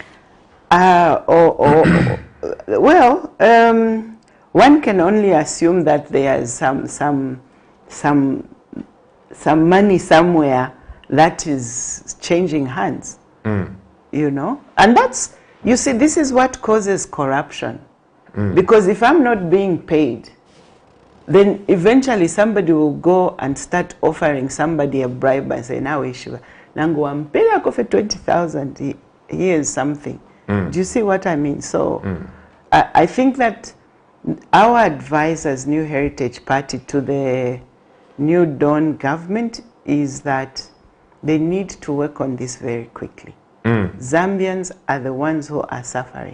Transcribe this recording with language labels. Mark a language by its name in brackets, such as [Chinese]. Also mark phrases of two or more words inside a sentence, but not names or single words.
[English] Well, one can only assume that there is some money somewhere that is changing hands. You know? And that's, you see, this is what causes corruption. Because if I'm not being paid, then eventually somebody will go and start offering somebody a bribe and say, now issue, [Bemba] nangu wampela kofe 20,000, [English] here's something. Do you see what I mean? So I think that our advice as New Heritage Party to the New Dawn government is that they need to work on this very quickly. Zambians are the ones who are suffering.